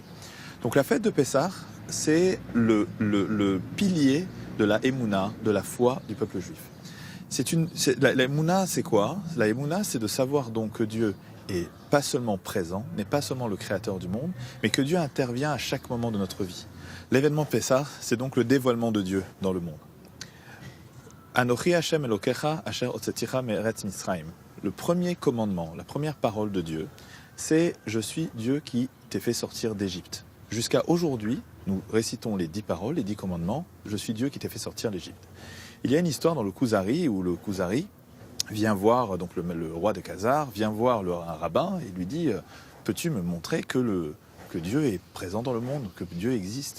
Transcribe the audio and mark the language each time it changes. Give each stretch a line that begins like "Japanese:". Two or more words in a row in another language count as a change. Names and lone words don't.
French: Donc la fête de Pessah, c'est le pilier de la Emouna, de la foi du peuple juif. La Emouna, c'est quoi? La Emouna, c'est de savoir donc que Dieu est pas seulement présent, n'est pas seulement le créateur du monde, mais que Dieu intervient à chaque moment de notre vie. L'événement Pessah, c'est donc le dévoilement de Dieu dans le monde.
Hebrew: אנכי השם אלוקיך אשר הוצאתיך מארץ מצרים.
French: Le premier commandement, la première parole de Dieu, c'est « Je suis Dieu qui t'ai fait sortir d'Égypte ». Jusqu'à aujourd'hui, nous récitons les 10 paroles, les 10 commandements « Je suis Dieu qui t'ai fait sortir d'Égypte ». Il y a une histoire dans le Kuzari où le Kuzari vient voir, donc le roi de Khazar, vient voir un rabbin et lui dit « Peux-tu me montrer que Dieu est présent dans le monde, que Dieu existe ?»